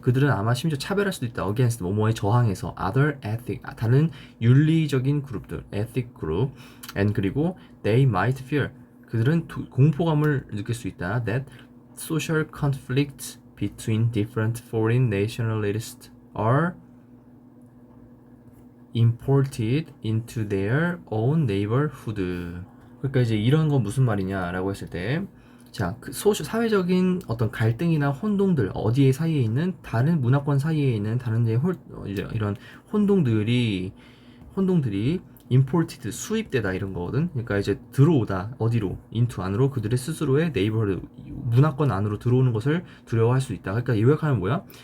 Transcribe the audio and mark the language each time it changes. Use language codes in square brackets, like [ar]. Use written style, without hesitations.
[ko] 그들은 아마 심지어 차별할 수도 있다. against 뭐뭐에 저항해서 [en] other ethnic, [ko] 다른 윤리적인 그룹들, [en] ethnic group. [ko] and 그리고 [en] they might fear, [ko] 그들은 공포감을 느낄 수 있다. [en] that social conflicts between different foreign nationalists are imported into their own neighborhood. [ko] 그러니까 이제 이런 건 무슨 말이냐라고 했을 때, 자, 사회적인 어떤 갈등이나 혼동들, 어디에 사이에 있는 다른 문화권 사이에 있는 다른 이제 이런 혼동들이 imported, 수입되다 이런 거거든. 그러니까 이제 들어오다, 어디로? into, 안으로, 그들의 스스로의 네이버를 문화권 안으로 들어오는 것을 두려워할 수 있다. 그러니까 요약하면 뭐야?